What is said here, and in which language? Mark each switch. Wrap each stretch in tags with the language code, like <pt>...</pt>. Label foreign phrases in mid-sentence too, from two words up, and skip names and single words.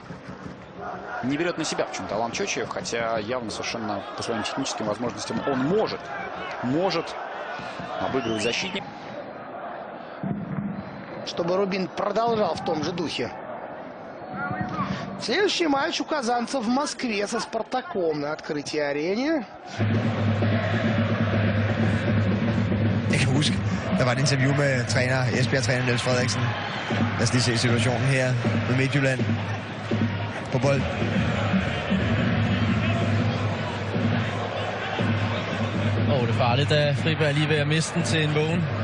<ru>Не берет на себя почему-то Алан Чочиев, хотя явно совершенно по своим техническим возможностям он может обыгрывать защитник. Чтобы Рубин продолжал в том же духе. Следующий матч у казанцев в Москве со Спартаком на открытии арене.</ru> <da>Jeg kan huske, der var et interview med Esbjerg-træner Niels Frederiksen. Lad os lige se situationen her med Midtjylland på bold. Det er farligt, da Friberg lige ved at miste den til en vågen.</da>